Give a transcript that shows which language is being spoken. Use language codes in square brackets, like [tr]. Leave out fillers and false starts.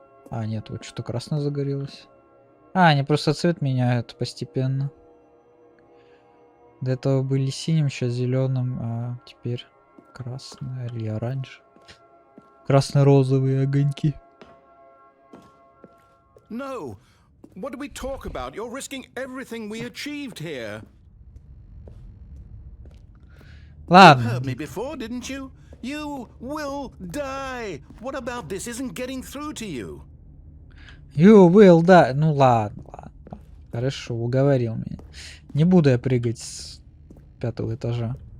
[ru] А, нет, вот что-то красное загорелось. А, они просто цвет меняют постепенно. До этого были синим, сейчас зеленым, а теперь красный или оранж. Красно-розовые огоньки. [en] No. What do we talk about? You're risking everything we achieved here. You [ru] Ладно. [en] heard me before, didn't you? You will die. What about this isn't getting through to you? You will die. [ru] Ну ладно, ладно. Хорошо, уговорил меня. Не буду я прыгать с 5-го этажа.